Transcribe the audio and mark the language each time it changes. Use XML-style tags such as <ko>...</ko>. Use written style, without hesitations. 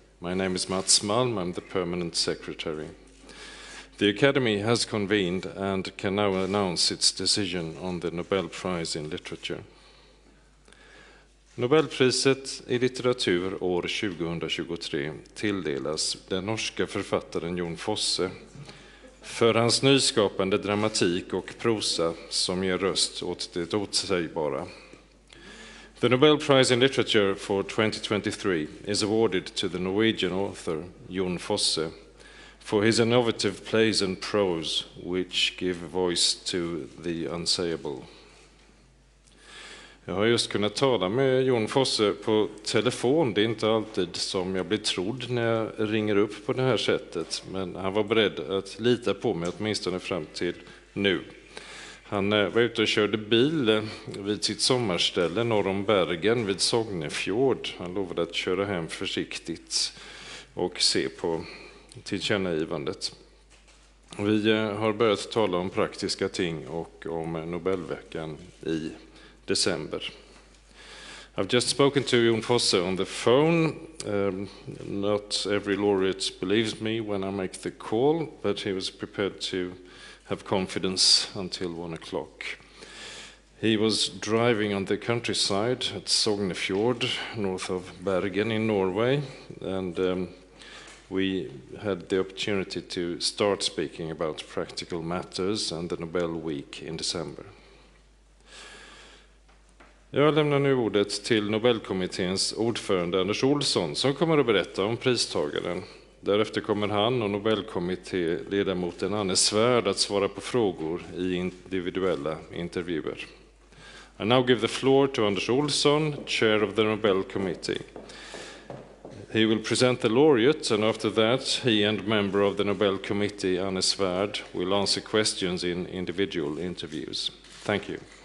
<en>My name is Mats Malm, I'm the permanent secretary. The Academy has convened and can now announce its decision on the Nobel Prize in Literature.</en> <sv>Nobelpriset i litteratur år 2023 tilldelas den norska författaren Jon Fosse för hans nyskapande dramatik och prosa som ger röst åt det otsägbara.</sv> <en>The Nobel Prize in Literature for 2023 is awarded to the Norwegian author Jon Fosse for his innovative plays and prose which give voice to the unsayable.</en> <sv>Jag har just kunnat tala med Jon Fosse på telefon. Det är inte alltid som jag blir trodd när jag ringer upp på det här sättet, men han var beredd att lita på mig åtminstone fram till nu. Han var ute och körde bil vid sitt sommarställe norr om Bergen vid Sognefjord. Han lovade att köra hem försiktigt och se på tillkännagivandet. Vi har börjat tala om praktiska ting och om Nobelveckan i december.</sv> <en>I've just spoken to Jon Fosse on the phone. Not every laureate believes me when I make the call, but he was prepared to have confidence until 1 o'clock. He was driving on the countryside at Sognefjord, north of Bergen in Norway, and we had the opportunity to start speaking about practical matters and the Nobel Week in December.</en> <sv>Jag lämnar nu ordet till Nobelkommitténs ordförande Anders Olsson som kommer att berätta om pristagaren. Därefter kommer han och Nobelkommittéledamoten Anne Svärd att svara på frågor i individuella intervjuer.</sv> <en>I now give the floor to Anders Olsson, chair of the Nobel Committee. He will present the laureate, and after that, he and member of the Nobel Committee, Anne Svärd, will answer questions in individual interviews. Thank you.</en>